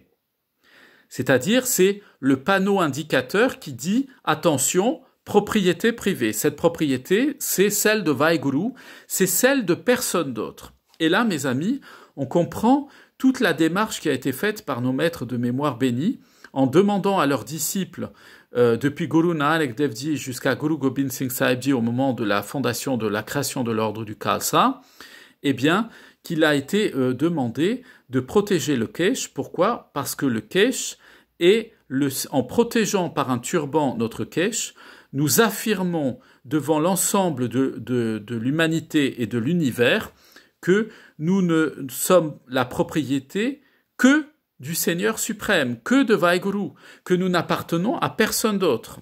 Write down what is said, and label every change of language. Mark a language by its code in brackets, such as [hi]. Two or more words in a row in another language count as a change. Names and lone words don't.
[fr] C'est-à-dire, c'est le panneau indicateur qui dit « Attention, propriété privée ». Cette propriété, c'est celle de Vaheguru, c'est celle de personne d'autre. Et là, mes amis, on comprend toute la démarche qui a été faite par nos maîtres de mémoire bénis en demandant à leurs disciples depuis Guru Nanak Dev Ji jusqu'à Guru Gobind Singh Sahib Ji au moment de la fondation, de la création de l'ordre du Khalsa, eh bien, qu'il a été demandé de protéger le kesh. Pourquoi ? Parce que le kesh en protégeant par un turban notre kesh, nous affirmons devant l'ensemble de l'humanité et de l'univers que nous ne sommes la propriété que du Seigneur suprême, que de Vaheguru, que nous n'appartenons à personne d'autre.